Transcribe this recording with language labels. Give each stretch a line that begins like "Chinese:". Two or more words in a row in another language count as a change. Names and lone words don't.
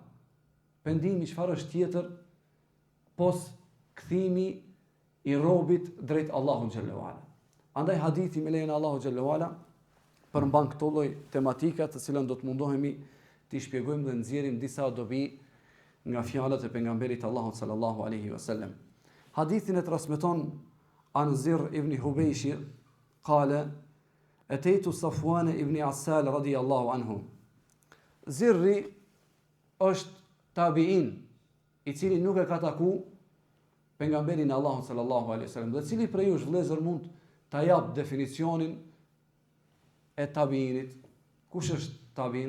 Albanian: Pendimi çfarë është tjetër pos kthimi i robit drejt
Arabic: الله جل وعلا.
Albanian: Andaj hadithi me lejen e
Arabic: الله جل وعلا
Albanian: përmban këto lloj tematika të cilën do të mundohemi t'i shpjegojmë dhe nxjerrim disa dobi nga fjalët e pejgamberit Allahut
Arabic: صلى الله عليه وسلم.
Albanian: Hadithin e transmeton
Arabic: عن زر بن حبيش قال أتيت صفوان بن عسال رضي الله عنه.
Albanian: Zirri është tabiin i cili nuk e ka taku pejgamberin Allahut
Arabic: صلى الله عليه وسلم.
Albanian: Dhe cili prej jush vëllezër mund ta jap definicionin e tabiinit? Kush është tabiin?